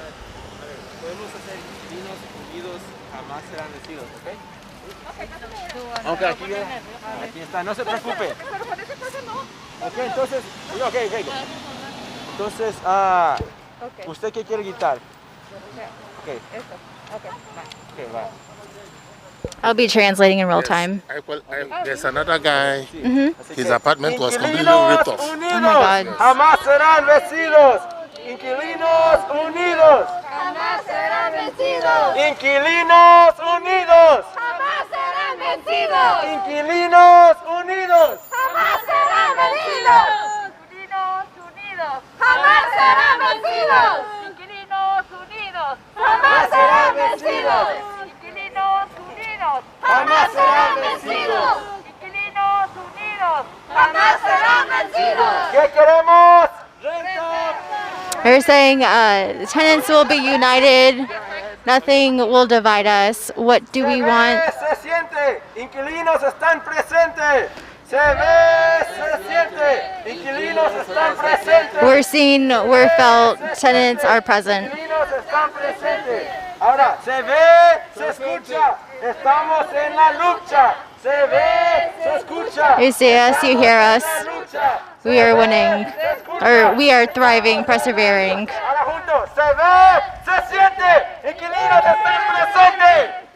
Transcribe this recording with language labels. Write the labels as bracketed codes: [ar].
[es] Podemos hacer vinos unidos jamás serán vencidos, ¿ok? [en] Ok, aquí está, no se preocupe. Ok, entonces, ok. [es] Entonces, ¿usted qué quiere gritar? [en] Ok, [es] va. [en] I'll be translating in real time. There's another guy. Mm-hmm. His apartment was completely ripped off. Oh my God. [es] Jamás serán vencidos. Inquilinos unidos. Jamás serán vencidos. Inquilinos unidos. Jamás serán vencidos. Inquilinos unidos. Jamás serán vencidos. Inquilinos unidos. Jamás serán vencidos. Inquilinos unidos. Jamás serán vencidos. Inquilinos unidos. Jamás serán vencidos. Inquilinos unidos. Jamás serán vencidos. ¿Qué queremos? [en] Renta. They're saying the tenants will be united. Nothing will divide us. What do we want? [es] Se siente. Inquilinos están presentes. Se ve, se siente. Inquilinos están presentes. [en] We're seen, we're felt. Tenants are present. [es] Inquilinos están presentes. Ahora, se ve, se escucha. Estamos en la lucha. Se ve, se escucha. [en] You see us, you hear us. [es] La lucha. [en] We are winning. Or we are thriving, persevering. [es] Ahora juntos. Se ve, se siente. Inquilinos están presentes.